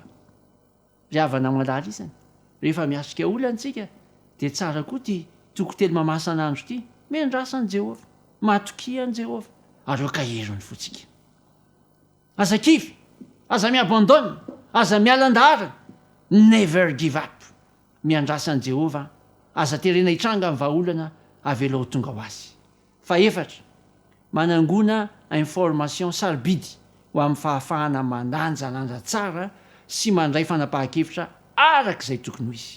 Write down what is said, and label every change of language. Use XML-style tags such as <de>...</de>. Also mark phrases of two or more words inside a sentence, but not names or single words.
<mg>Ry havana malala izany. Rehefa miatrika olana tsika dia tsara koa ty toko 3 Mahamasana andro ty, miandrasa an'i Jehovah, matoky an'i Jehovah, ary eo ka eno ny fontsika. Aza kivy, aza miabandona, aza mialandara,</mg> <en>never give up.</en> <mg>Miandrasa an'i Jehovah, aza terena hitranga amin'ny vahaolana, avelao tonga ho azy. Faefatra, manangona information sarobidy ho amin'ny fahafahana mandanjalanja tsara sy mandray fanapahan-kevitra arak'izay tokony ho izy.</mg>